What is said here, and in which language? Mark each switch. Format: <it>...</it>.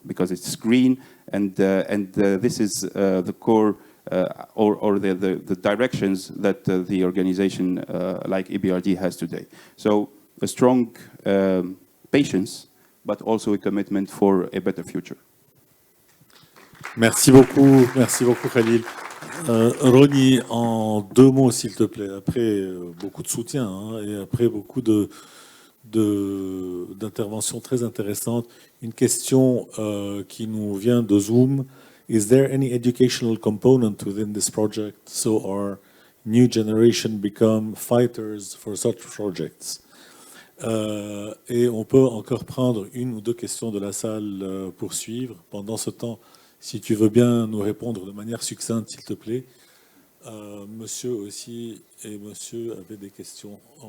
<en>it's green, and this is the core or the directions that the organization like EBRD has today. So a strong patience, but also a commitment for a better future.</en> <fr>Merci beaucoup Khalil. Ronnie, en 2 mots s'il te plaît, après beaucoup de soutien hein, et après beaucoup d'interventions très intéressantes, une question qui nous vient de Zoom.</fr> <en>Is there any educational component within this project so our new generation become fighters for such projects?</en> <fr>Et on peut encore prendre 1 ou 2 questions de la salle pour suivre. Pendant ce temps, si tu veux bien nous répondre de manière succincte, s'il te plaît. Monsieur aussi et monsieur avaient des questions.</fr>